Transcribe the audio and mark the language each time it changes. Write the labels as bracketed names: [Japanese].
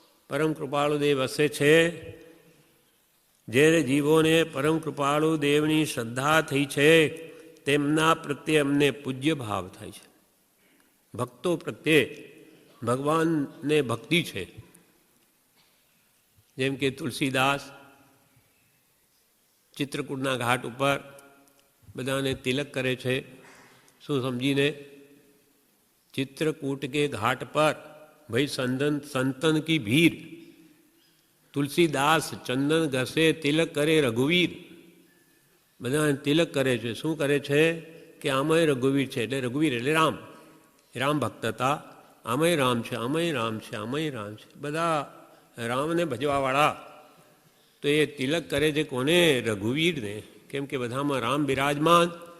[Gujarati] પરમ કૃપાળુ દેવ વસે છે. જે જીવોને પરમ કૃપાળુ દેવની શ્રદ્ધા થઈ છે તેમના પ્રત્યે અમને પૂજ્ય ભાવ થાય છે. ભક્તો પ્રત્યે ભગવાનને ભક્તિ છે. જેમ કે તુલસીદાસ ચિત્રકૂટના ઘાટ ઉપર બધાને તિલક કરે છે. શું સમજીને? [Hindi] चित्रकूट के घाट पर भाई संतन की भीड़, तुलसीदास चंदन घसे तिलक करे रघुवीर. [Gujarati] બધા તિલક કરે છે. શું કરે છે કે આમય રઘુવીર છે, એટલે રઘુવીર એટલે રામ. રામ ભક્ત હતા. આમય રામ છે, આમય રામ છે, આમય રામ છે, બધા રામને ભજવાવાળા. તો એ તિલક કરે છે કોને? રઘુવીરને. કેમ કે બધામાં રામ બિરાજમાન.